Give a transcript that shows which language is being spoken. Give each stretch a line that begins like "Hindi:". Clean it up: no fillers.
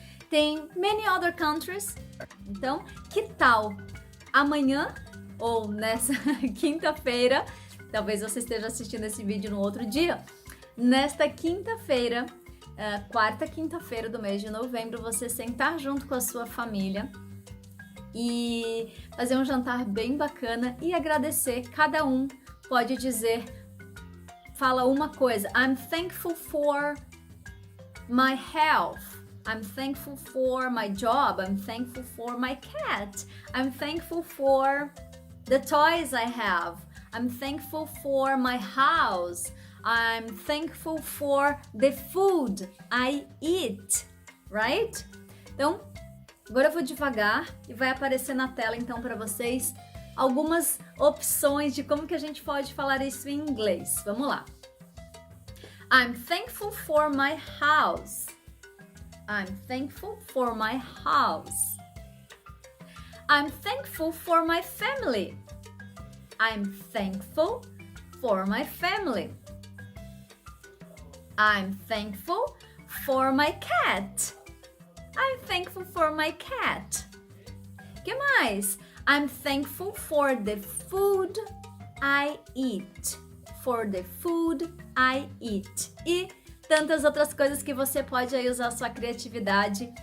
English: Tem many other countries.
Portuguese: Então, que tal amanhã ou nessa quinta-feira, talvez você esteja assistindo esse vídeo no outro dia, nesta quinta-feira, quarta quinta-feira do mês de novembro, você sentar junto com a sua família e fazer um jantar bem bacana e agradecer. Cada um pode dizer, fala uma coisa.
English: I'm thankful for my health. I'm thankful for my job. I'm thankful for my cat. I'm thankful for the toys I have. I'm thankful for my house. I'm thankful for the food I eat, right?
Portuguese: Então, agora eu vou devagar e vai aparecer na tela então para vocês algumas opções de como que a gente pode falar isso em inglês. Vamos lá.
English: I'm thankful for my house. I'm thankful for my house. I'm thankful for my family. I'm thankful for my family. I'm thankful for my cat. I'm thankful for my cat.
Portuguese: Que mais?
English: I'm thankful for the food I eat. For the food I eat.
Portuguese: E tantas outras coisas que você pode aí usar a sua criatividade.